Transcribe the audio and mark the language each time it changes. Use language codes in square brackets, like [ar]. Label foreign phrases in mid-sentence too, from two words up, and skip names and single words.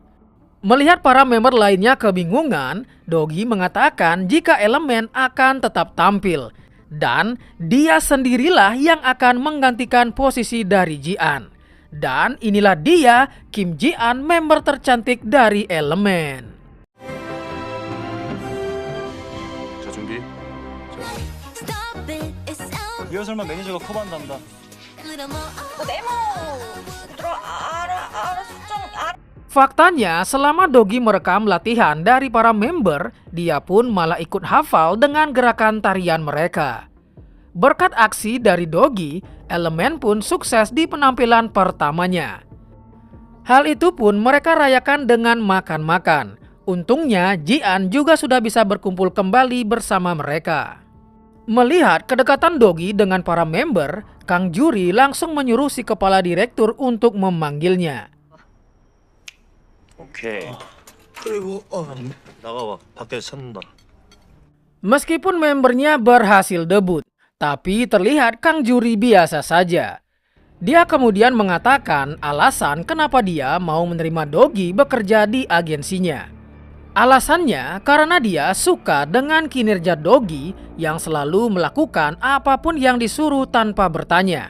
[id] Melihat para member lainnya kebingungan, Dogi mengatakan jika elemen akan tetap tampil dan dia sendirilah yang akan menggantikan posisi dari Ji-an. Dan inilah dia Kim Ji-an, member tercantik dari elemen. [ko] 자 준비. 리허설만 매니저가 커버한답니다. [id] Faktanya, selama Dogi merekam latihan dari para member, dia pun malah ikut hafal dengan gerakan tarian mereka. Berkat aksi dari Dogi, elemen pun sukses di penampilan pertamanya. Hal itu pun mereka rayakan dengan makan-makan. Untungnya, Ji-an juga sudah bisa berkumpul kembali bersama mereka. Melihat kedekatan Dogi dengan para member, Kang Juri langsung menyuruh si kepala direktur untuk memanggilnya. [ko] 오케이. 그리고 나가봐. 밖에서 찾는다. [id] Meskipun membernya berhasil debut, tapi terlihat Kang Juri biasa saja. Dia kemudian mengatakan alasan kenapa dia mau menerima Dogi bekerja di agensinya. Alasannya karena dia suka dengan kinerja Dogi yang selalu melakukan apapun yang disuruh tanpa bertanya.